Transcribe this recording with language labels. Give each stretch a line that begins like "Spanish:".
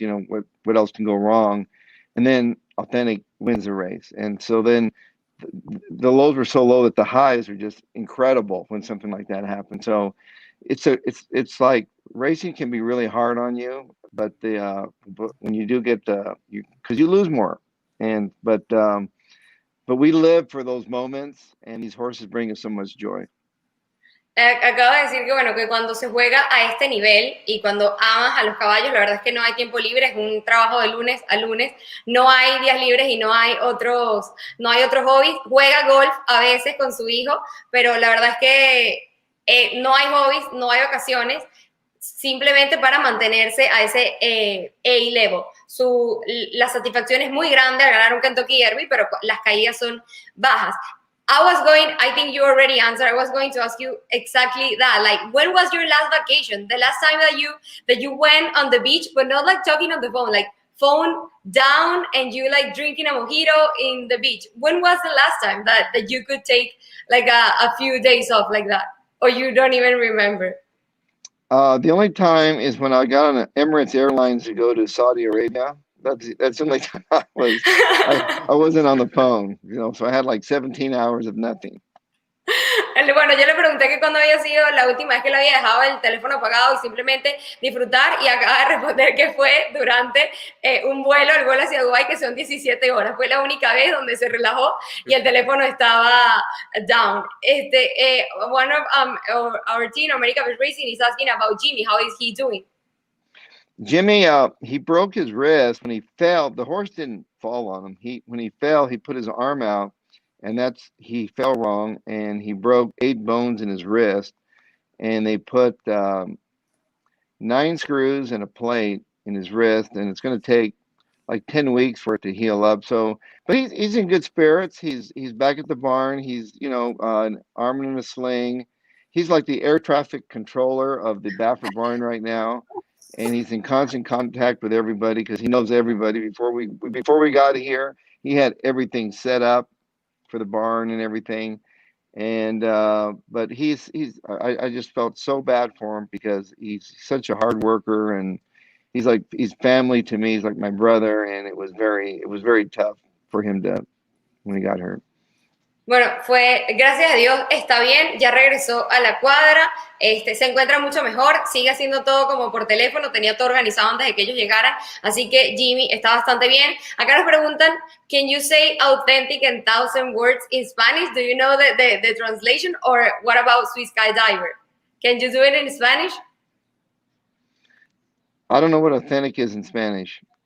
English: What else can go wrong? And then Authentic wins the race, and so then the lows were so low that the highs are just incredible when something like that happens. So it's like racing can be really hard on you, but when you do get because you lose more, but we live for those moments, and these horses bring us so much joy.
Spanish: Acaba de decir que, bueno, que cuando se juega a este nivel y cuando amas a los caballos, la verdad es que no hay tiempo libre, es un trabajo de lunes a lunes, no hay días libres y no hay otros hobbies. Juega golf a veces con su hijo, pero la verdad es que no hay hobbies, no hay ocasiones, simplemente para mantenerse a ese A-level. La satisfacción es muy grande al ganar un Kentucky Derby, pero las caídas son bajas.
English: I think you already answered. I was going to ask you exactly that. Like, when was your last vacation? The last time that you went on the beach, but not like talking on the phone, like phone down and you like drinking a mojito in the beach. When was the last time that you could take like a few days off like that? Or you don't even remember? The only time is when I got on Emirates Airlines to go to Saudi Arabia. That's the only time I wasn't on the phone, so I had like 17 hours of nothing.
Spanish: Bueno, yo le pregunté que cuándo había sido la última vez que le había dejado el teléfono apagado y simplemente disfrutar, y acaba de responder que fue durante el vuelo hacia Dubái, que son 17 horas. Fue la única vez donde se relajó y el teléfono estaba down.
English: One of our team, America Racing, is asking about Jimmy. How is he doing? Jimmy, he broke his wrist when he fell. The horse didn't fall on him. When he fell, he put his arm out, and he fell wrong, and he broke 8 bones in his wrist, and they put 9 screws and a plate in his wrist, and it's going to take like 10 weeks for it to heal up. So, but he's in good spirits. He's back at the barn. He's an arm in a sling. He's like the air traffic controller of the Baffert barn right now, and he's in constant contact with everybody because he knows everybody. Before we got here, he had everything set up for the barn and everything. And but I just felt so bad for him because he's such a hard worker, and he's family to me. He's like my brother, and it was very tough for him when he got hurt.
Spanish: Bueno, gracias a Dios, está bien, ya regresó a la cuadra, se encuentra mucho mejor, sigue haciendo todo como por teléfono, tenía todo organizado antes de que ellos llegaran, así que Jimmy está bastante bien. Acá nos preguntan,
English: can you say authentic in 1,000 words in Spanish? Do you know the translation? Or what about Swiss Skydiver? Can you do it in Spanish? I don't know what authentic is in Spanish.